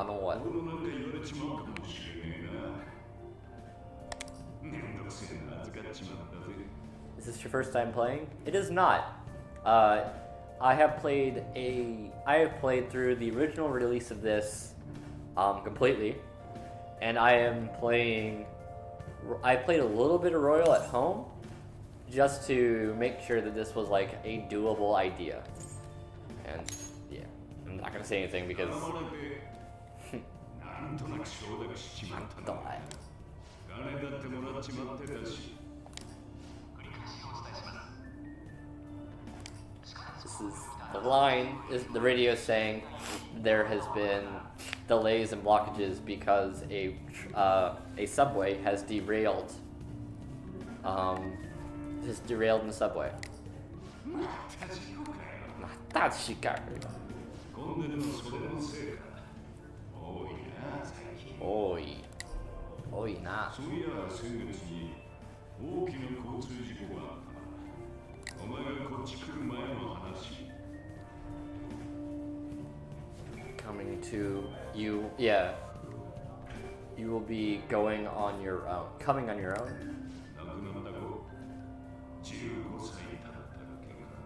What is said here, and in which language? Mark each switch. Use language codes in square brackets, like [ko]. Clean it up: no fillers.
[ja] 俺なんか言われちまうかもしれねえな。めんどくせえな、預かっちまったぜ。 [en] Is this your first time playing? It is not. I have played through the original release of this completely, and I played a little bit of Royal at home, just to make sure that this was like a doable idea. And yeah, I'm not gonna say anything because [ja] なんとなく承諾しちまったな。 [en] die. [ja] 金だってもらっちまってたし。 [en] This is the line. Is the radio is saying there has been delays and blockages because a subway has derailed. Has derailed in the subway. [ja] またしかよ。混んでるのそれのせいか。多いな、最近。多いな。そういや、先月に大きな交通事故があったな。お前がこっち来る前の話。 [en] Coming to you, yeah. You will be going on your own. Coming on your own. [ja] 亡くなった子、15歳だったっけか。